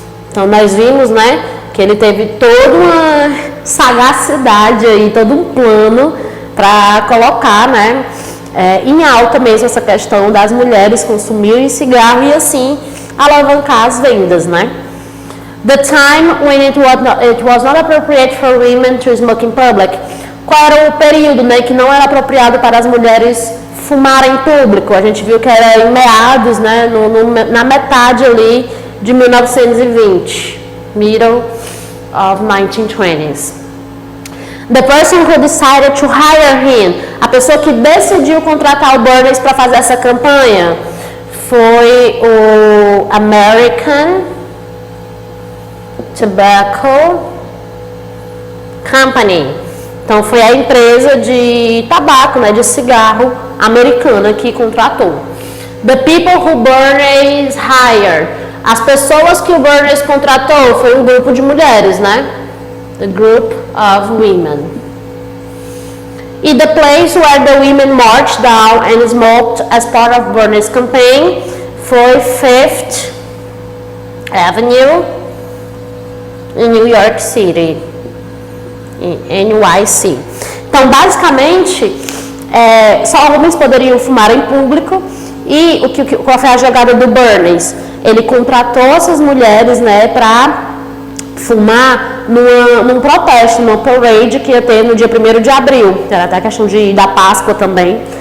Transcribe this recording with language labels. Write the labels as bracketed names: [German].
[Portuguese] Então nós vimos, né, que ele teve toda uma sagacidade aí, todo um plano para colocar, né, em alta mesmo essa questão das mulheres consumirem cigarro e assim alavancar as vendas, né? [English] The time when it was not appropriate for women to smoke in public. [Portuguese] Qual era o período, né, que não era apropriado para as mulheres fumarem em público? A gente viu que era em meados, né, na metade ali de 1920, [English] middle of 1920s. The person who decided to hire him, [Portuguese] a pessoa que decidiu contratar o Bernays para fazer essa campanha, foi o American Tobacco Company. Então foi a empresa de tabaco, né, de cigarro americana que contratou. [English] The people who Bernays hired, [Portuguese] as pessoas que o Bernays contratou foi um grupo de mulheres, né? [English] The group of women. [Portuguese] E [English] the place where the women marched down and smoked as part of Bernays' campaign [Portuguese] foi Fifth Avenue em New York City, em NYC. Então, basicamente, só homens poderiam fumar em público. E qual foi a jogada do Bernays? Ele contratou essas mulheres, né, para fumar num protesto, numa parade que ia ter no dia 1º de abril, que era até a questão da Páscoa também.